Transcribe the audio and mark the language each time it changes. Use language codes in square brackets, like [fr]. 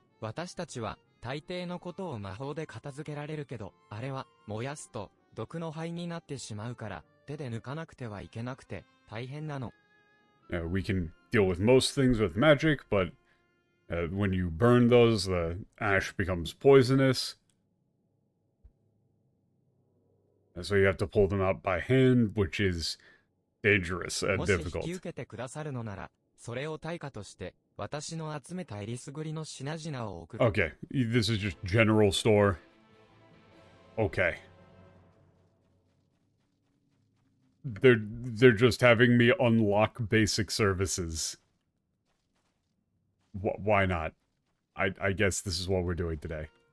[ja] 私たちは、大抵のことを魔法で片付けられるけど、あれは、燃やすと、毒の灰になってしまうから、手で抜かなくてはいけなくて、大変なの。 [en] We can deal with most things with magic, but when you burn those, the ash becomes poisonous. And so you have to pull them out by hand, which is dangerous and [ja] もし引 [en] difficult. [ja] き受けてくださるのなら、それを対価として、私の集めたえりすぐりの品々を送る。 [en] Okay, this is just general store. Okay. They're just having me unlock basic services. Why not? I guess this is what we're doing today.